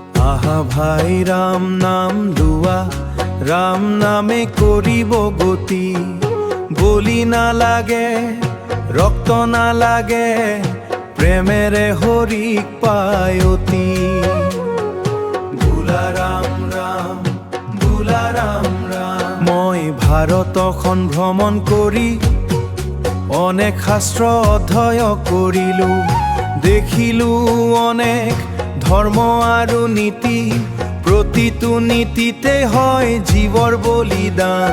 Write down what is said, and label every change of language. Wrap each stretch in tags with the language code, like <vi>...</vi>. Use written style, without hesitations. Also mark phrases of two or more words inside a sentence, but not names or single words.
<as>আহা ভাই রাম নাম লুয়া, রাম নামে করিব গতি। বলি না লাগে, রক্ত না লাগে, প্রেমেরে হরিক পায়তি। বুলা রাম রাম, বুলা রাম রাম। মই ভাৰতখন ভ্ৰমণ কৰি অনেক শাস্ত্ৰ অধ্যয় কৰিলো। দেখিলো অনেক ধৰ্ম আৰু নীতি, প্ৰতিটো নীতিতে হয় জীৱৰ বলিদান।</as>